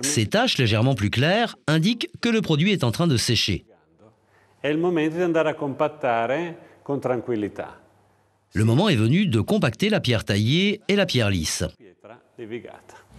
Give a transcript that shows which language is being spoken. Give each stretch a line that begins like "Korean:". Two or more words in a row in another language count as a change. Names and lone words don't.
French: Ces taches légèrement plus claires indiquent que le produit est en train de sécher.
Italian: È il momento di andare a compattare con tranquillità.
French: Le moment est venu de compacter la pierre taillée et la pierre lisse.
Italian: Pietra levigata.